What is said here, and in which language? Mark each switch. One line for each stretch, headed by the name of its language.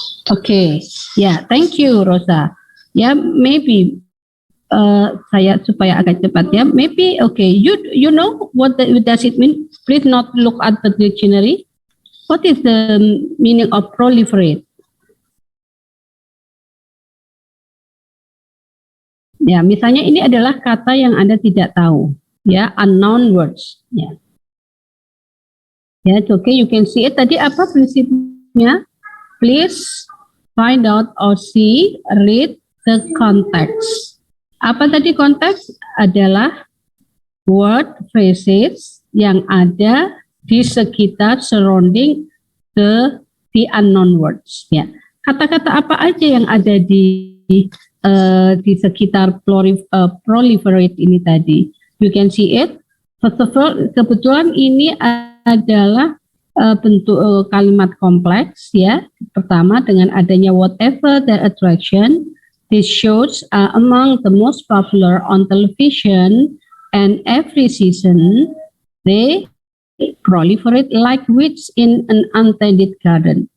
English: Okay, yeah, thank you, Rosa. Yeah, maybe
Indonesian: saya supaya agak cepat ya.
English: Maybe okay, you know what does it mean? Please not look at the dictionary. What is the meaning of proliferate?
Indonesian: Ya, misalnya ini adalah kata yang Anda tidak tahu, ya,
English: unknown words. Ya, it's okay, you can see it.
Indonesian: Tadi apa prinsipnya?
English: Please find out or see, read the context.
Indonesian: Apa tadi konteks? Adalah
English: word phrases
Indonesian: yang ada di sekitar
English: surrounding the unknown words.
Indonesian: Ya, kata-kata apa aja yang ada di sekitar proliferate ini tadi.
English: You can see it. First of all,
Indonesian: kebetulan ini adalah bentuk kalimat kompleks ya. Pertama, dengan adanya
English: whatever the attraction, these shows are among the most popular on television, and every season they proliferate like weeds in an untended garden.